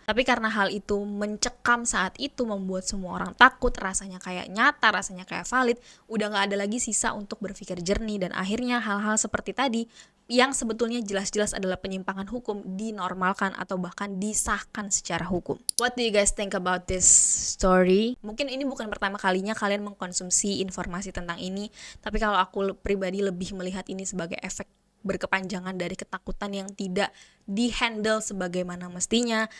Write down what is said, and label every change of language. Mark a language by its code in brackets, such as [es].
[id] Tapi karena hal itu mencekam saat itu, membuat semua orang takut, rasanya kayak nyata, rasanya kayak valid, udah nggak ada lagi sisa untuk berpikir jernih. Dan akhirnya hal-hal seperti tadi yang sebetulnya jelas-jelas adalah penyimpangan hukum dinormalkan atau bahkan disahkan secara hukum. [en] What do you guys think about this story? [id] Mungkin ini bukan pertama kalinya kalian mengkonsumsi informasi tentang ini, tapi kalau aku pribadi lebih melihat ini sebagai efek berkepanjangan dari ketakutan yang tidak dihandle sebagaimana mestinya.